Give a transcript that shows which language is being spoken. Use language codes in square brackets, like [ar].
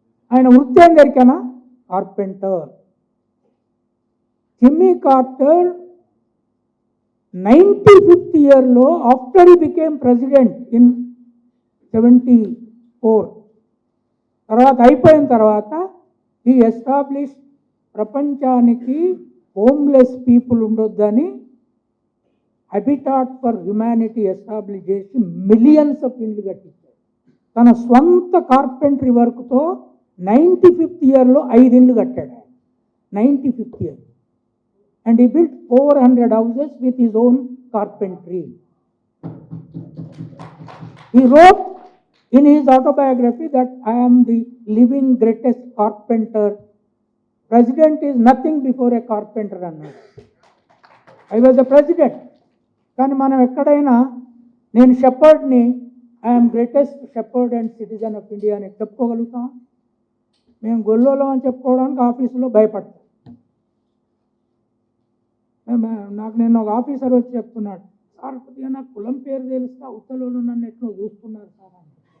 [te] ఆయన వృత్తి ఏం దొరికానా? కార్పెంటర్. జిమ్మీ కార్టర్ 95th ఇయర్లో, after he became president in 74, తర్వాత అయిపోయిన తర్వాత ఈ ఎస్టాబ్లిష్ ప్రపంచానికి homeless people ఉండొద్దని habitat for humanity establish చేసి మిలియన్స్ ఆఫ్ ఇండ్లు కట్టించారు. తన స్వంత కార్పెంటరీ వర్క్తో 95th ఇయర్లో 5 ఇండ్లు కట్టాడు. 95th year. [en] And he built 400 houses with his own carpentry. He wrote in his autobiography that I am the living greatest carpenter. President is nothing before a carpenter [te] అన్నాడు. [en] I was the president. [te] కానీ మనం ఎక్కడైనా నేను షెపర్డ్ని, [en] I'm greatest shepherd and citizen of India [te] అని చెప్పుకోగలుగుతాం? మేము గొల్లోలం అని చెప్పుకోవడానికి ఆఫీసులో భయపడతాం. నాకు నేను ఒక ఆఫీసర్ వచ్చి చెప్తున్నాడు, సార్ కొద్దిగా నాకు కులం పేరు తెలిస్తే ఉత్తలోళ్ళు నన్ను ఎట్లా చూస్తున్నారు సార్ అని.